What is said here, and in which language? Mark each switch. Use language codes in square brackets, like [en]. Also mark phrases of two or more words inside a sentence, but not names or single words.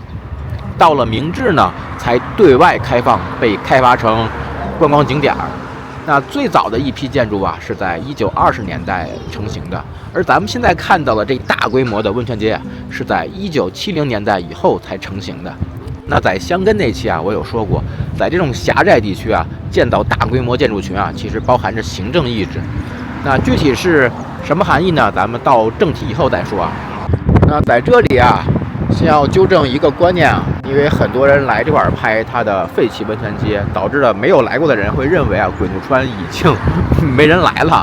[zh] 到了明治呢，才對外開放，被開發成觀光景點。那最早的一批建築啊，是在1920年代成型的，而咱們現在看到的這大規模的溫泉街啊，是在1970年代以後才成型的。那在箱根那期啊，我有說過，在這種狹窄地區啊，建造大規模建築群啊，其實包含着行政意志。那具體是什麼含義呢？咱們到正題以後再說啊。那在這裡啊，先要糾正一個觀念啊，因為很多人來這塊拍它的廢棄溫泉街，導致了沒有來過的人會認為啊，鬼怒川已經沒人來了。